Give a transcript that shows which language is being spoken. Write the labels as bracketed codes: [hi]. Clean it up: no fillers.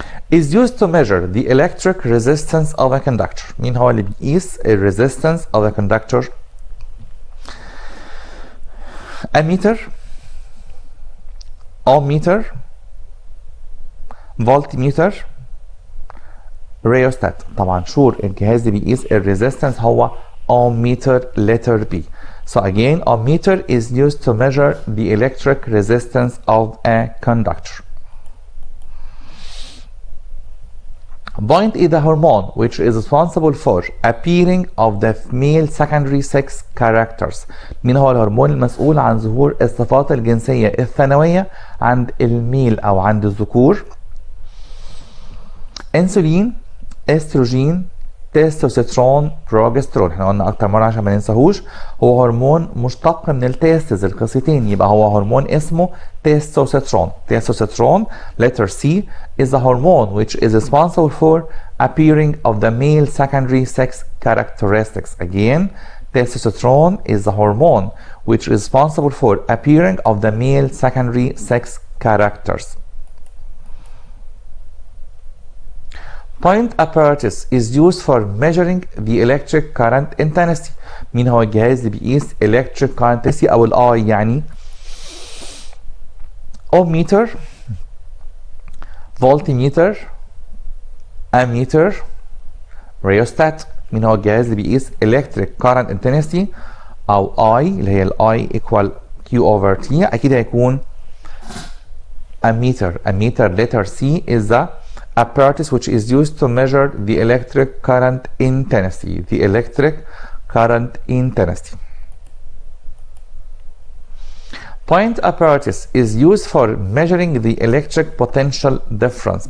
[en] is used to measure the electric resistance of a conductor. [ar] مين هو اللي بيقيس ال [en] resistance of a conductor؟ [ar] ammeter, ohmmeter, voltmeter, rheostat. طبعا شور الجهاز اللي بيقيس ال resistance هو ohmmeter [en] letter B. So again, ohmmeter is used to measure the electric resistance of a conductor. Point is the hormone which is responsible for appearing of the male secondary sex characters. [ar] مين هو الهرمون المسؤول عن ظهور الصفات الجنسية الثانوية عند الميل أو عند الذكور؟ انسولين، استروجين، تستوستيرون، بروجسترون. احنا قلنا اكتر مره عشان ما ننساهوش، هو هرمون مشتق من التستز القصتين، يبقى هو هرمون اسمه تستوستيرون. [en] Testosterone letter C is a hormone which is responsible for appearing of the male secondary sex characteristics. Again, testosterone is the hormone which is responsible for appearing of the male secondary sex characters. Point apparatus is used for measuring the electric current intensity. [ar] مين هو الجهاز اللي بيقيس [en] electric current intensity [ar] أو الآي يعني؟ ohmmeter, voltmeter, ammeter, rheostat. مين هو الجهاز اللي بيقيس [en] electric current intensity [ar] أو I اللي هي [en] I equal Q over T؟ [ar] أكيد هيكون ammeter. [en] ammeter letter C is the apparatus which is used to measure the electric current intensity. The electric current intensity. Point apparatus is used for measuring the electric potential difference.